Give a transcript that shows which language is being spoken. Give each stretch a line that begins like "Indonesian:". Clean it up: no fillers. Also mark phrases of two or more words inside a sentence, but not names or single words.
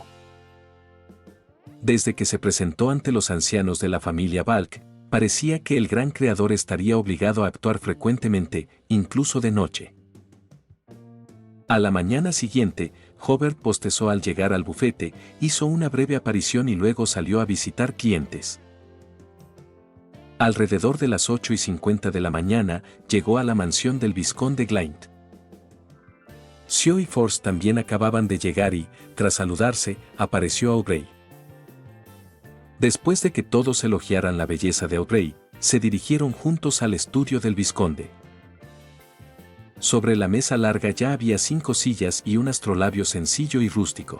Spanish: Desde que se presentó ante los ancianos de la familia Valk, parecía que el gran creador estaría obligado a actuar frecuentemente, incluso de noche. A la mañana siguiente, Hobart bostezó al llegar al bufete, hizo una breve aparición y luego salió a visitar clientes. Alrededor de las 8:50 de la mañana, llegó a la mansión del vizconde Glynt. Sio y Force también acababan de llegar y, tras saludarse, apareció Aubrey. Después de que todos elogiaran la belleza de Aubrey, se dirigieron juntos al estudio del vizconde. Sobre la mesa larga ya había 5 sillas y un astrolabio sencillo y rústico.